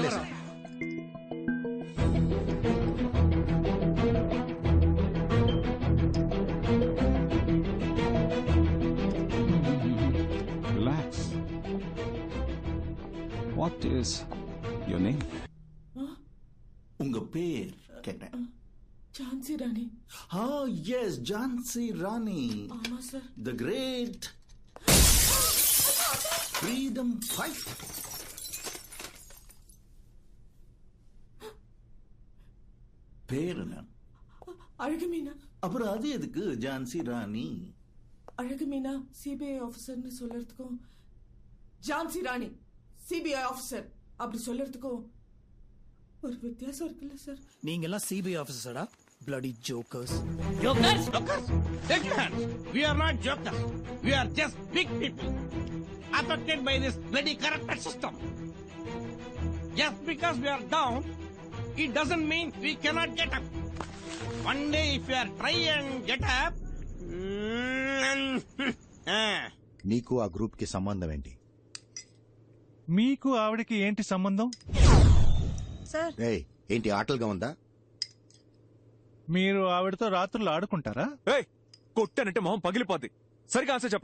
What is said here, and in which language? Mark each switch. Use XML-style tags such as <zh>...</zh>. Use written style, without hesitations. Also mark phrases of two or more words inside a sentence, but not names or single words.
<te>వదిలేసా. రిలాక్స్.</te> <en>What is your name?</en> <ta>உங்க பேர் கேட்டேன். ఝాన్సీ రాణి. எஸ், ஜான்சி ராணி. ஆமா சார்.</ta> <en>The great freedom fight.</en> <ta>பேர் என்ன? అழగుమీనా. அப்புறம் அது எதுக்கு ஜான்சி ராணி? அழகுமீனா சிபிஐ ஆஃபீஸர்னு சொல்லறதுக்கும் ஜான்சி ராணி</ta> <en>CBI officer</en> <ta>அப்படி சொல்லறதுக்கும் ஒரு வித்தியாசம் இருக்குல்ல சார்? நீங்க எல்லாம் சிபிஐ ஆபீசரா?</ta> <en>bloody jokers. Jokers? Take your hands. We are not jokers. We are just big people affected by this bloody corrupted system. Just because we are down, it doesn't mean we cannot get up. One day if we are try and get up,</en> <te>నీకు ఆ గ్రూప్ కి సంబంధం ఏంటి? మీకు ఆవిడకి ఏంటి సంబంధం? ఏయ్, ఏంటి ఆటలుగా ఉందా? మీరు ఆవిడతో రాత్రులు ఆడుకుంటారా? కొట్టానంటే మొహం పగిలిపోద్ది. సరిగా ఆన్సర్ చెప్పరా.</te>